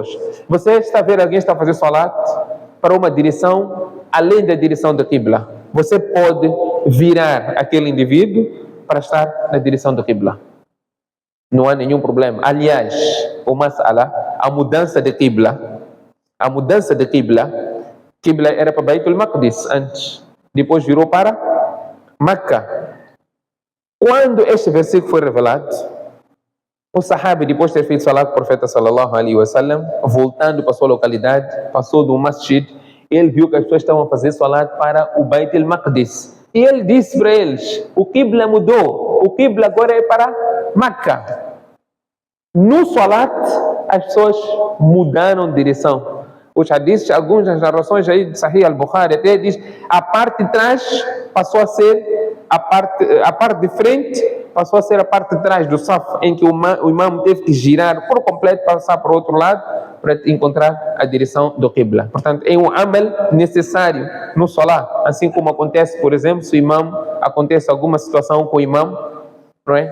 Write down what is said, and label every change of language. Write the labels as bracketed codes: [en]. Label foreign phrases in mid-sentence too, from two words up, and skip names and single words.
[pt] Você está a ver alguém está a fazer Salat para uma direção além da direção do Qibla. Você pode virar aquele indivíduo para estar na direção do Qibla. Não há nenhum problema. Aliás, o mas'ala, a mudança de Qibla, Qibla era para Beit al-Maqdis antes, depois virou para Meca. Quando este versículo foi revelado, O sahabi, depois de ter feito salat com o profeta [ar] صلى الله عليه وسلم, [pt] voltando para a sua localidade, passou do masjid, ele viu que as pessoas estavam a fazer salat para o Beit al-Maqdis. E ele disse para eles, o Qibla mudou, o Qibla agora é para Meca. No salat, as pessoas mudaram de direção. Os hadiths, algumas narrações aí de Sahih al-Bukhari até diz, a parte de trás passou a ser a parte de frente passou a ser a parte de trás do saf, em que o imam teve que girar por completo para passar para o outro lado para encontrar a direção do Qibla. Portanto, é um amal necessário no salat, assim como acontece, por exemplo, se o imam acontece alguma situação com o imam, não é?